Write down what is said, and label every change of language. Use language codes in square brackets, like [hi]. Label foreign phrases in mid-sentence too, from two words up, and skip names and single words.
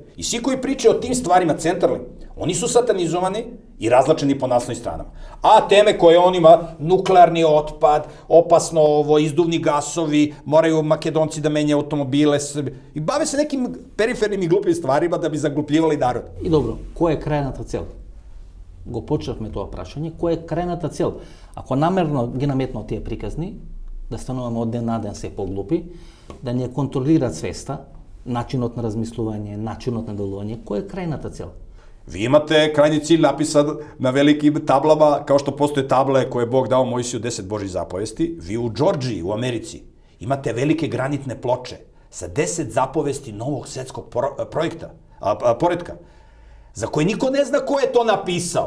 [sr] I svi koji pričaju o tim stvarima centralnim, oni su satanizovani i razlačeni po naslovnim stranama. A teme koje on ima, nuklearni otpad, opasno izduvni gasovi, moraju Makedonci da menjaju automobile, i bave se nekim perifernim i glupim stvarima da bi zaglupljivali narod. [mk] И добро, која е крајната цел? Го почнавме тоа прашање, која е крајната цел? Ако намерно ги наметнат тие приказни, да стануваме од ден на ден се поглупи, да не контролираат свеста, начинот на размислување, начинот на делување, која е крајната цел? [sr] Vi imate krajnji cilj napisan na velikim tablama, kao što postoje table koje je Bog dao Mojsiju 10 Božjih zapovesti. Vi u Džordžiji, u Americi, imate velike granitne ploče sa 10 zapovesti novog svetskog poretka, za koje niko ne zna ko je to napisao.